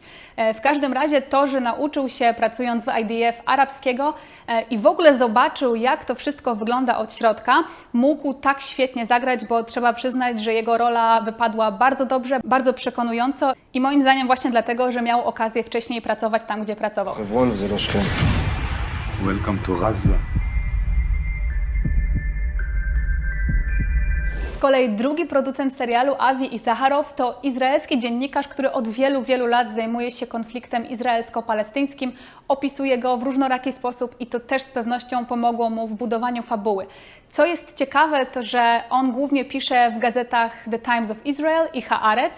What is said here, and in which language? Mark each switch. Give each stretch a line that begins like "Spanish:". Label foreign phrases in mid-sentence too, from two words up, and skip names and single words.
Polish: W każdym razie to, że nauczył się pracując w IDF arabskiego i w ogóle zobaczył, jak to wszystko wygląda od środka, mógł tak świetnie zagrać, bo trzeba przyznać, że jego rola wypadła bardzo dobrze, bardzo przekonująco i moim zdaniem właśnie dlatego, że miał okazję wcześniej pracować tam, gdzie pracował.
Hebrew: חברון זה לא שכם.
English: Welcome to Gaza.
Polish: Z kolei drugi producent serialu, Avi Issacharow, to izraelski dziennikarz, który od wielu lat zajmuje się konfliktem izraelsko-palestyńskim, opisuje go w różnoraki sposób i to też z pewnością pomogło mu w budowaniu fabuły. Co jest ciekawe, to że on głównie pisze w gazetach The Times of Israel i Haaretz.